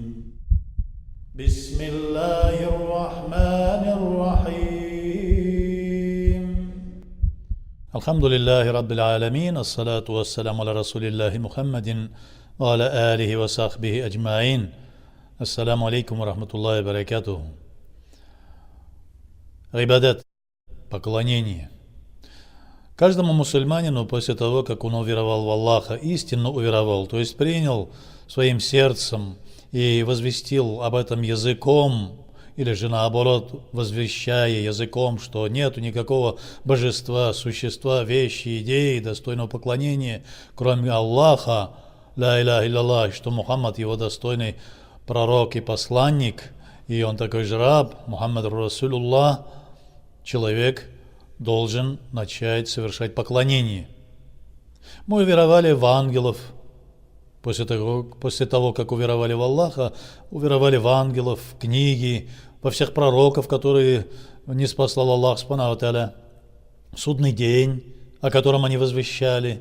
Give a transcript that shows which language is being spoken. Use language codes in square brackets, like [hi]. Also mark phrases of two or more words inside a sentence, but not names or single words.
[ar] بسم الله الرحمن الرحيم. الحمد لله رب العالمين. الصلاة والسلام على رسول الله محمد وعلى آله وصحبه أجمعين. السلام عليكم ورحمة الله وبركاته. [ru] Рибадат, поклонение. Каждому мусульманину после того, как он уверовал в Аллаха, истинно уверовал, то есть принял своим сердцем и возвестил об этом языком, или же наоборот, возвещая языком, что нету никакого божества, существа, вещи, идеи, достойного поклонения, кроме Аллаха, [ar] لا إله إلا الله, [ru] что Мухаммад его достойный пророк и посланник, и он такой же раб, [ar] محمد رسول الله, [ru] человек должен начать совершать поклонение. Мы уверовали в ангелов. После того, как уверовали в Аллаха, уверовали в ангелов, в книги, во всех пророков, которые ниспослал Аллах [ar] سبحانه وتعالى, [ru] судный день, о котором они возвещали.